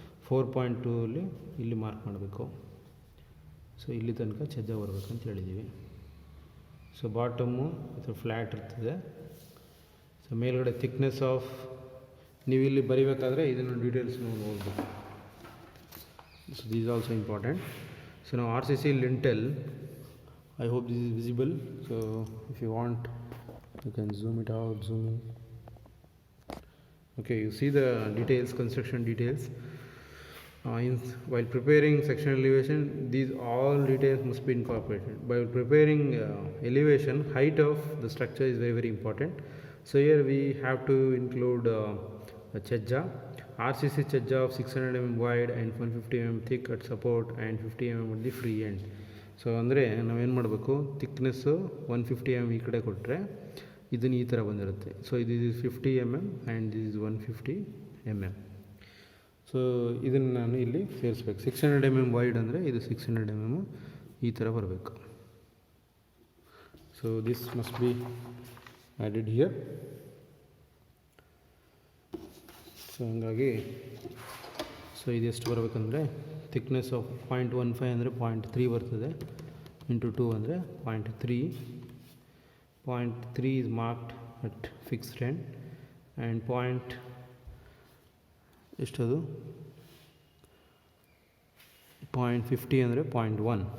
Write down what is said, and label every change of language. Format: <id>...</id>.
<kn>4.2 ಅಲ್ಲಿ ಇಲ್ಲಿ ಮಾರ್ಕ್ ಮಾಡಬೇಕು. ಸೊ ಇಲ್ಲಿ ತನಕ ಛಜ್ಜ ಬರಬೇಕಂತ ಹೇಳಿದ್ದೀವಿ. ಸೊ ಬಾಟಮು ಅಥವಾ ಫ್ಲ್ಯಾಟ್ ಇರ್ತದೆ. ಸೊ ಮೇಲ್ಗಡೆ ಥಿಕ್ನೆಸ್ ಆಫ್, ನೀವು ಇಲ್ಲಿ ಬರಿಬೇಕಾದ್ರೆ ಇದನ್ನು ಡೀಟೇಲ್ಸ್ ನೋಡ್ಬೋದು.</kn> <en>So this is also important. So now RCC lintel, I hope this is visible. So if you want you can zoom it out, zoom in. Okay, you see the details, construction details. While preparing section elevation, these all details must be incorporated. By preparing elevation, height of the structure is very very important. So here we have to include a chajja, RCC chajja of 600 mm wide and 150 mm thick at support and 50 mm at the free end.</en> <kn>So ಅಂದರೆ ನಾವೇನು ಮಾಡಬೇಕು, thickness 150 mm ಈ ಕಡೆ ಕೊಟ್ಟರೆ ಇದನ್ನು ಈ ಥರ ಬಂದಿರುತ್ತೆ.</kn> <en>So ಇದು 50 mm and this is 150 mm.</en> <kn>So ಇದನ್ನು ನಾನು ಇಲ್ಲಿ ಸೇರಿಸ್ಬೇಕು. 600 mm ವೈಡ್ ಅಂದರೆ ಇದು 600 mm ಈ ಥರ ಬರಬೇಕು.</kn> <en>So this must be added here.</en> <kn>So ಹಂಗಾಗಿ ಸೊ ಇದೆಷ್ಟು ಬರಬೇಕಂದ್ರೆ ಥಿಕ್ನೆಸ್ ಆಫ್ 0.15 ಅಂದರೆ 0.3 ಬರ್ತದೆ, ಇಂಟು 2 ಅಂದರೆ 0.3.</kn> <en>0.3 is marked at fixed end and</en> <kn>ಎಷ್ಟದು 0.50 ಅಂದರೆ 0.1.</kn>